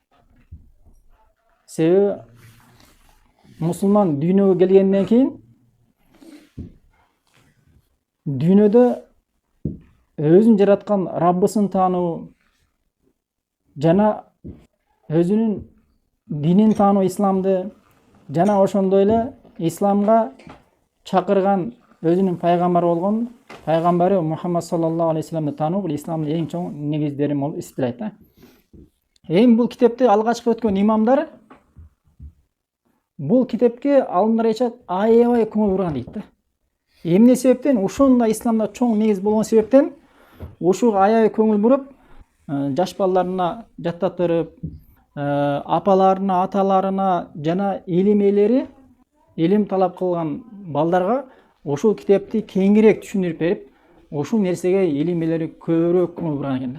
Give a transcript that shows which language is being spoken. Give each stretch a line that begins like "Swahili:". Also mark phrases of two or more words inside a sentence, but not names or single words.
Kyrgyz: Себеби мусулман дүйнөгө келгенден кийин дүйнөдө өзүн жараткан Раббысын таануу жана өзүнүн динин таануу исламды, жана ошондой эле исламга чакырган өзүнүн пайгамбары болгон пайгамбары Мухаммад
Arabic: صلى الله عليه وسلم
Kyrgyz: таануу бул исламдын эң чоң негиздери болуп эсептелет да. Эми бул китепти алгачкы өткөн имамдар бул китепке алымдар айтышат аябай көңүл бурган дейт да. Эмне себептен? Ушундай исламда чоң негиз болгон себептен ушуга аябай көңүл буруп, жаш балдарына жаттатырып, апаларына, аталарына жана илим ээлери, илим талап кылган балдарга ушул китепти кеңирээк түшүндүрүп берип, ушул нерсеге илим ээлери көбүрөөк көңүл бурган экен.